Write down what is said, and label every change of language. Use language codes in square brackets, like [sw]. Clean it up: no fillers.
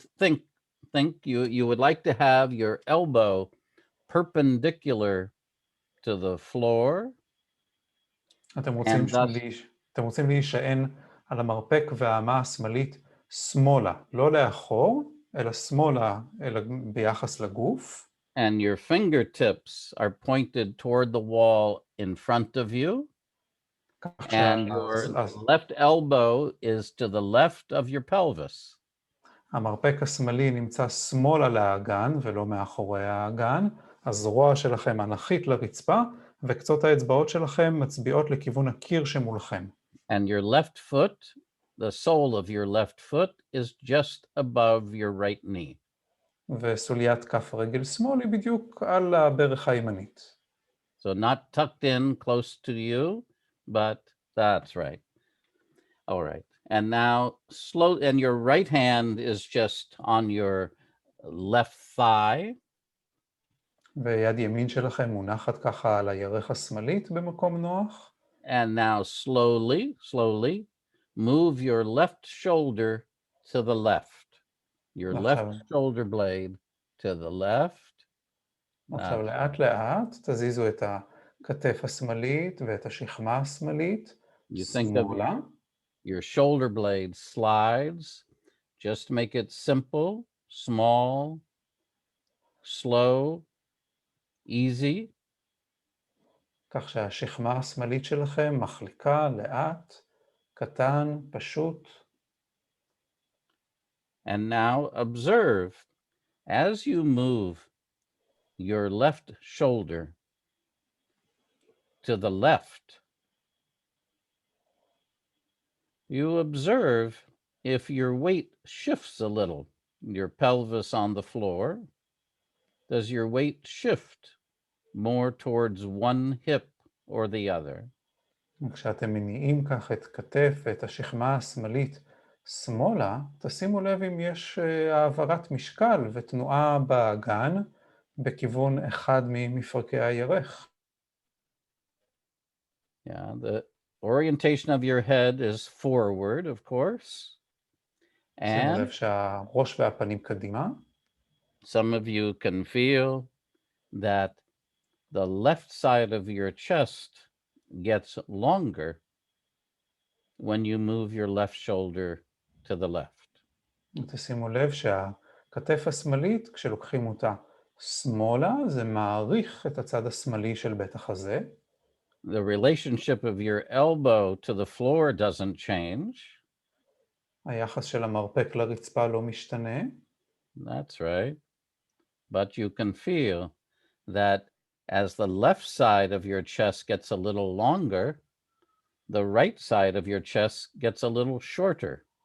[en] Think you would like to have your elbow perpendicular to the floor. [he] אתם רוצים להישען על המרפק והאמה השמאלית שמאלה, לא לאחור, אלא שמאלה, אלא ביחס לגוף. [en] And your fingertips are pointed toward the wall in front of you. And your left elbow is to the left of your pelvis. [he] המרפק השמאלי נמצא שמאלה לאגן ולא מאחורי האגן. הזרוע שלכם אנכית לרצפה, וקצות האצבעות שלכם מצביעות לכיוון הקיר שמולכם. [en] And your left foot, the sole of your left foot is just above your right knee. [he] וסוליית כף רגל שמאל היא בדיוק על הברך הימנית. [en] So not tucked in close to you, but that's right. All right. And now and your right hand is just on your left thigh. [he] ויד ימין שלכם מונחת ככה על הירך השמאלית במקום נוח. [en] And now slowly move your left shoulder to the left. Your left shoulder blade to the left. [he] עכשיו לאט לאט תזיזו את הכתף השמאלית ואת השכמה השמאלית. [en] You think of your shoulder blade slides. Just make it simple, small, slow, easy. [he] כך שהשכמה השמאלית שלכם מחליקה לאט, קטן, פשוט. [en] And now observe, as you move your left shoulder to the left, you observe if your weight shifts a little, your pelvis on the floor, does your weight shift more towards one hip or the other? [he] כשאתם מניעים כך את כתף ואת השכמה השמאלית שמאלה, תשימו לב אם יש העברת משקל ותנועה באגן בכיוון אחד ממפרקי הירך. [en] Yeah, the orientation of your head is forward, of course. [he] שימו לב שהראש והפנים קדימה. [en] Some of you can feel that the left side of your chest gets longer when you move your left shoulder to the left. [he] תשימו לב שהכתף השמאלית, כשלוקחים אותה שמאלה, זה מעריך את הצד השמאלי של בית החזה. [en] The relationship of your elbow to the floor doesn't change. [he] היחס של המרפק לרצפה לא משתנה. [en] That's right. But you can feel that as the left side of your chest gets a little longer, the right side of your chest gets a little shorter.